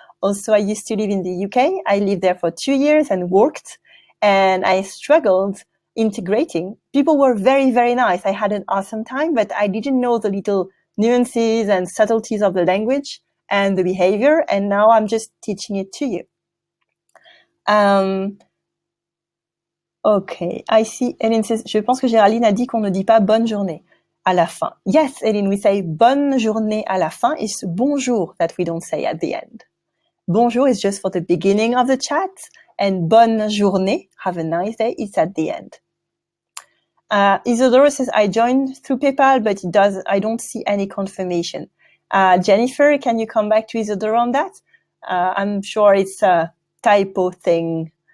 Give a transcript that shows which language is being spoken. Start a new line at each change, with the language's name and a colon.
English: Also, I used to live in the UK. I lived there for 2 years and worked, and I struggled integrating. People were very, very nice. I had an awesome time, but I didn't know the little nuances and subtleties of the language and the behavior, and now I'm just teaching it to you. Okay, I see. Hélène says,
French: je pense que Géraldine a dit qu'on ne dit pas bonne journée à la fin.
English: Yes, Hélène, we say
French: bonne journée à la fin.
English: It's bonjour that we don't say at the end. Bonjour is just for the beginning of the chat, and
French: bonne journée,
English: have a nice day, it's at the end. Isidoro says, I joined through PayPal, but I don't see any confirmation. Jennifer, can you come back to Isidoro on that? I'm sure it's a typo thing.